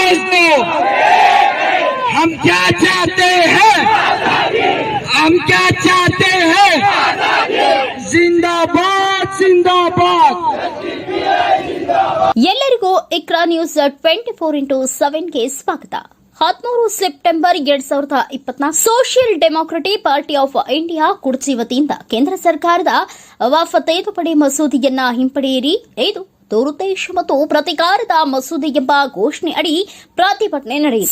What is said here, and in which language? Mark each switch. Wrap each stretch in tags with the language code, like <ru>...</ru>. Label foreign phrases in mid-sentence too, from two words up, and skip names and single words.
<hi>को हम क्या चाहते हैं, हम क्या चाहते हैं, जिंदाबाद जिंदाबाद।</hi> <kn>ಎಲ್ಲರಿಗೂ ಇಕ್ರಾ ನ್ಯೂಸ್ 24x7ಗೆ ಸ್ವಾಗತ। 13 ಸೆಪ್ಟೆಂಬರ್ 2024 ಸೋಷಿಯಲ್ ಡೆಮೊಕ್ರೆಟಿಕ್ ಪಾರ್ಟಿ ಆಫ್ ಇಂಡಿಯಾ ಕುಡ್ಚಿ ವತಿಯಿಂದ ಕೇಂದ್ರ ಸರ್ಕಾರದ ವಕ್ಫ್ ತಿದ್ದುಪಡಿ ಮಸೂದೆಯನ್ನ ಹಿಂಪಡೆಯಿರಿ, ಇದು ದುರುದ್ದೇಶ ಮತ್ತು ಪ್ರತಿಕಾರದ ಮಸೂದೆ ಎಂಬ ಘೋಷಣೆ ಅಡಿ ಪ್ರತಿಭಟನೆ ನಡೆಯಿತು।</kn>